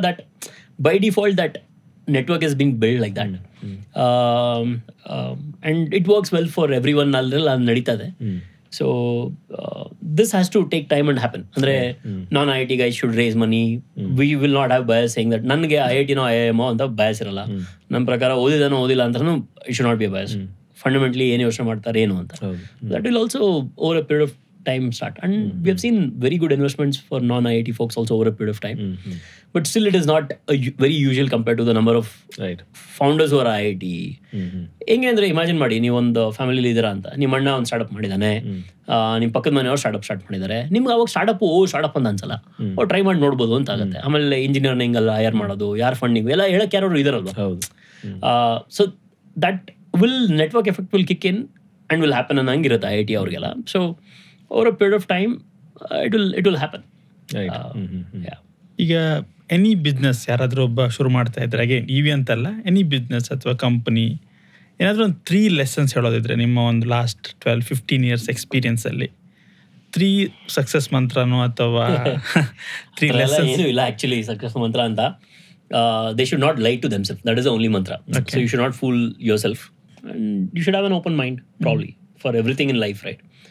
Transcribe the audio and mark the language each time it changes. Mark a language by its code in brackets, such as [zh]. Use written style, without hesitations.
[en] That by default that network is being build like that, and it works well for everyone. [kn] ಅಲ್ರಲ್ಲಿ ಅದು ನಡೀತದೆ. [en] So this has to take time and happen. ಅಂದರೆ non IIT guys should raise money. We will not have bias saying that [kn] ನನಗೆ IITನೋ IIM ಅಂತ ಬಯಸ್ ಇರಲ್ಲ. ನಮ್ಮ ಪ್ರಕಾರ ಓದಿದಾನೋ ಓದಿಲ್ಲ ಅಂತಲೂ [en] It should not be bias. [kn] Fundamentally ಏನು ಯೋಚನೆ ಮಾಡ್ತಾರೆ ಏನು ಅಂತ. [en] That will also over a period of time start, and we have seen very good investments for non-IIT folks also over a period of time. But still it is not very usual compared to the number of founders who are IIT. [kn] ಹೆಂಗೆ ಅಂದರೆ imagine ಮಾಡಿ, ನೀವೊಂದು family ಇದ್ದೀರಾ ಅಂತ, ನಿಮ್ಮ ಅಣ್ಣ ಒಂದು startup ಮಾಡಿದ್ದಾನೆ, ನಿಮ್ಮ ಪಕ್ಕದ ಮನೆಯವ್ರು ಸ್ಟಾರ್ಟ್ ಮಾಡಿದ್ದಾರೆ. ನಿಮ್ಗೆ ಅವಾಗ ಸ್ಟಾರ್ಟ್ಅಪ್ ಅಂತ ಅನ್ಸಲ್ಲ, ಅವ್ರು ಟ್ರೈ ಮಾಡಿ ನೋಡ್ಬೋದು ಅಂತ ಆಗುತ್ತೆ. ಆಮೇಲೆ ಇಂಜಿನಿಯರಿಂಗ್ ಎಲ್ಲ ಹೈರ್ ಮಾಡೋದು, ಯಾರು ಫಂಡಿಂಗ್ ಎಲ್ಲ ಹೇಳಕ್ಕೆ ಯಾರು ಇದಾರಲ್ವ. [en] so that will network effect will kick in and will happen [kn] ಅನ್ನಂಗಿರುತ್ತೆ IIT ಅವ್ರಿಗೆಲ್ಲ. [en] So over a period of time it will happen. Yeah. [kn] ಈಗ ಎನಿ ಬಿಸ್ನೆಸ್ ಯಾರಾದರೂ ಒಬ್ಬ ಶುರು ಮಾಡ್ತಾ ಇದ್ರೆ, ಅಗೇನ್ EV ಅಂತಲ್ಲ, ಎನಿ ಬಿಸ್ನೆಸ್ ಅಥವಾ ಕಂಪನಿ, ಏನಾದರೂ ಒಂದು 3 ಲೆಸನ್ಸ್ ಹೇಳೋದಿದ್ರೆ ನಿಮ್ಮ ಒಂದು ಲಾಸ್ಟ್ 12-15 ಇಯರ್ಸ್ ಎಕ್ಸ್ಪೀರಿಯನ್ಸಲ್ಲಿ 3 ಸಕ್ಸಸ್ ಮಂತ್ರನೋ ಅಥವಾ 3 ಲೆಸನ್ಸ್? ಇಲ್ಲ ಆ್ಯಕ್ಚುಲಿ ಸಕ್ಸಸ್ ಮಂತ್ರ ಅಂತ. [en] They should not lie to themselves. That is the only mantra. So you should not fool yourself, and you should have an open mind probably for everything in life, right?